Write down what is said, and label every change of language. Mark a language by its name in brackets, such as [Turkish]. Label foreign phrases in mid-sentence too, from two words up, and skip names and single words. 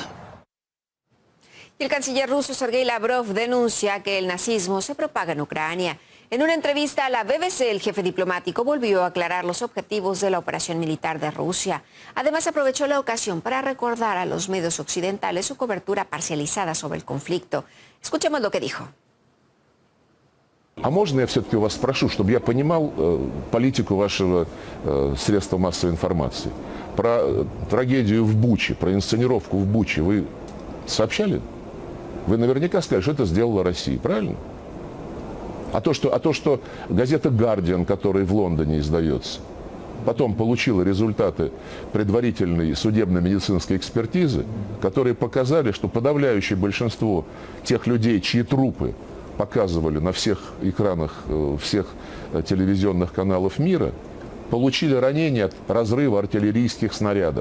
[Spanish] Y el canciller ruso Sergei Lavrov denuncia que el nazismo se propaga en Ucrania. En una entrevista a la BBC, el jefe diplomático volvió a aclarar los objetivos de la operación militar de Rusia. Además, aprovechó la ocasión para recordar a los medios occidentales su cobertura parcializada sobre el conflicto. Escuchemos lo que dijo. [Russian] А можно я все-таки у вас спрошу, чтобы я понимал политику вашего средства массовой информации? Про трагедию в Буче, про инсценировку в Буче вы сообщали? Вы наверняка сказали, что это сделала Россия, правильно? А то, что газета «Гардиан», которая в Лондоне издается, потом получила результаты предварительной судебно-медицинской экспертизы, которые показали, что подавляющее большинство тех людей, чьи трупы показывали на всех экранах всех телевизионных каналов мира, получили ранения от разрыва артиллерийских снарядов.